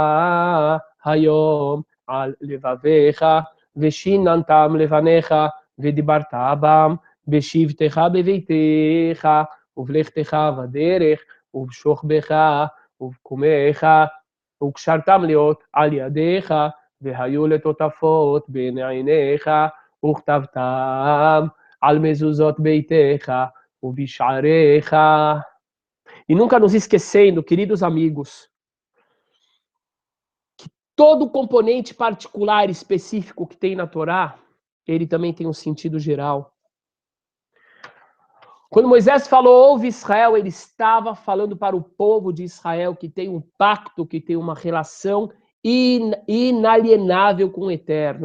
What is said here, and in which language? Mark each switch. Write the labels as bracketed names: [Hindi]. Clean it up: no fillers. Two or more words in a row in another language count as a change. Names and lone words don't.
[Hebrew] היום על לבביך, ושיננתם לבניך, ודיברת בם בשבתך בביתך, ובלכתך בדרך, ובשוכבך, ובקומך, וקשרתם להיות על ידיך, והיו לטוטפות בין עיניך, וכתבתם על mezuzot ביתך ובשעריך. [Portuguese] E nunca nos esquecendo, queridos amigos, que todo componente particular específico que tem na Torá, ele também tem um sentido geral. Quando Moisés falou, ouve Israel, ele estava falando para o povo de Israel que tem um pacto, que tem uma relação inalienável com o Eterno.